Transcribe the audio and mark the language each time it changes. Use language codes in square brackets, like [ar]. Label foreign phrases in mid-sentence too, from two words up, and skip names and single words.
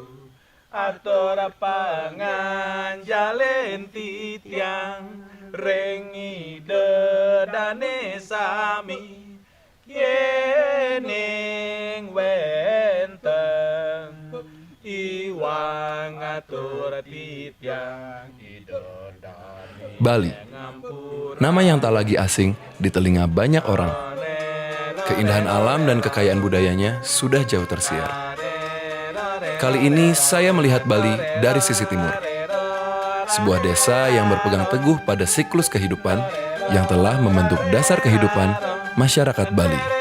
[ban] Atur panganjalen titiang rengi dedane sami yening wenten iwang atur titiang idodani. [id] Bali, nama yang tak lagi asing di telinga banyak orang. Keindahan alam dan kekayaan budayanya sudah jauh tersiar. Kali ini saya melihat Bali dari sisi timur. Sebuah desa yang berpegang teguh pada siklus kehidupan yang telah membentuk dasar kehidupan masyarakat Bali.